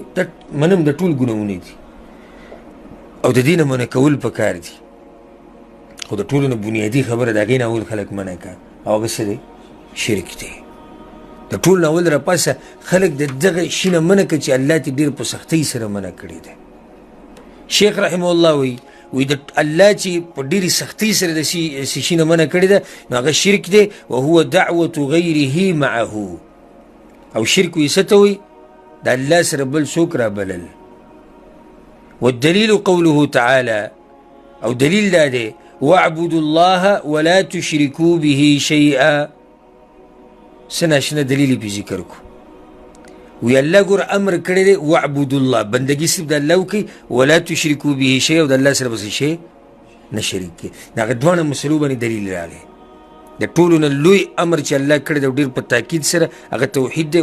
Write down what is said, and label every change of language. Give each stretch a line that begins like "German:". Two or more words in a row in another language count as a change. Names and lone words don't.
Pashto: دا منم د ټول ګناهونه دي او د دې نه منع کول پکار دي، خو د ټولو نه بنیادي خبره د هغې نه اول خلک منع کړه او هغه څه دی؟ شرک دی. د ټول نه اول راپاسه خلک د دغه شي نه منع کړه چې الله تې ډېر په سختۍ سره منع کړی دی. شیخ
Arabic: رحمه الله
Pashto: وی د الله چې په ډېرې سختۍ سره د شي نه منع کړې ده نو هغه شرک دی.
Arabic: وهو دعوة غیره معه،
Pashto: او شرک وی څه ته وایي؟ د الله سره بل څوک رابلل.
Arabic: والدلیل قوله تعالی،
Pashto: او دلیل دا دی
Arabic: واعبدوا الله ولا تشركوا به شیئا.
Pashto: څه ناشنا دلیل یې پې ذکر کړو. وی الله ګور امر کړی دی
Arabic: واعبدوا الله،
Pashto: بندګي صرف د الله وکړئ،
Arabic: ولا تشرکو به شی،
Pashto: او د الله سره به څه شی نه شریک کړئ. د هغه دواړه مسلو باندې دلیل راغلی. د ټولو نه لوی امر چې الله کړی دی او ډېر په تاکید سره هغه توحید دی.